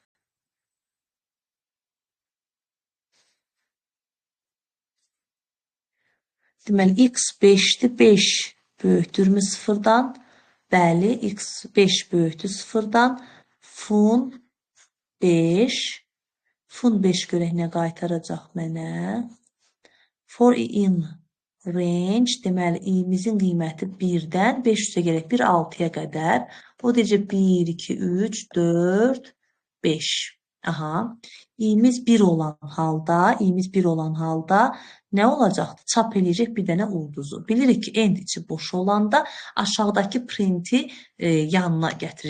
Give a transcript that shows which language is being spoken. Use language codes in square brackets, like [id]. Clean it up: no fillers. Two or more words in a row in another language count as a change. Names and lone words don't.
[az] Deməli, x 5-dir, 5 böyükdürmü 0-dan? Bəli, x 5 böyükdür 0-dan. Fun 5 Fun 5 görək nə qaytaracaq mənə. [en] For in range, [az] deməli, i'mizin qiyməti 1-dən 500-ə gələk 1, 6-ya qədər. O necə 1, 2, 3, 4, 5. Aha. i'miz 1 olan halda nə olacaqdır? Çap eləyəcək bir dənə ulduzu. Bilirik ki, end içi boş olanda aşağıdakı printi yanına gətirir.